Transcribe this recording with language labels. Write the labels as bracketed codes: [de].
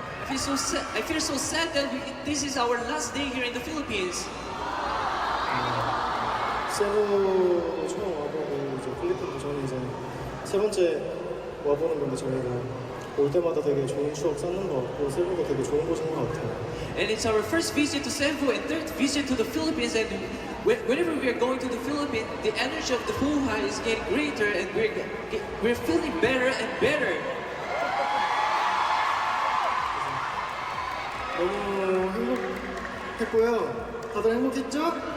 [en] I feel so sad that this is our last day here in the Philippines. [ko] 세부도 처음 와보고 이제 필리핀도 저는 이제 세 번째 와보는 건데 저희가 올 때마다 되게 좋은 추억 쌓는 것 같고 세부가 되게 좋은 곳인 것 같아요. [en] And it's our first visit to Cebu and third visit to the Philippines. And whenever we are going to the Philippines, the energy of the Fuhai is getting greater, and we're feeling better and better. [ko] 너무 행복했고요. 다들 행복했죠?